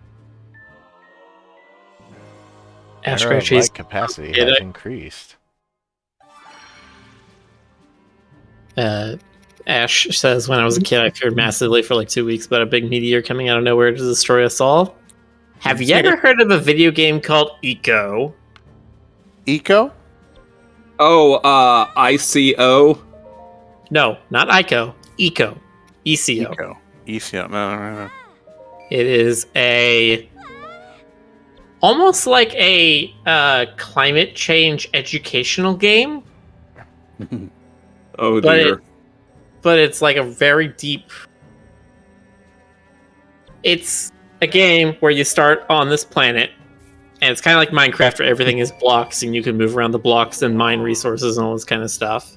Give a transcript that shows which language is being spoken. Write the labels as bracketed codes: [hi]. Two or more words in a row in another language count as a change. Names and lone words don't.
[en] Ash Arrow of Scratchy's light capacity Get has it? increased. Ash says, when I was a kid, I feared massively for like 2 weeks about a big meteor coming out of nowhere to destroy us all. Have you ever heard of a video game called Eco? Eco? Oh, ICO. No, not Ico. Eco. ECO. Eco. ECO. No. It is almost like a climate change educational game. Oh But dear. but it's like a very deep. It's a game where you start on this planet, and it's kind of like Minecraft, where everything is blocks, and you can move around the blocks and mine resources and all this kind of stuff.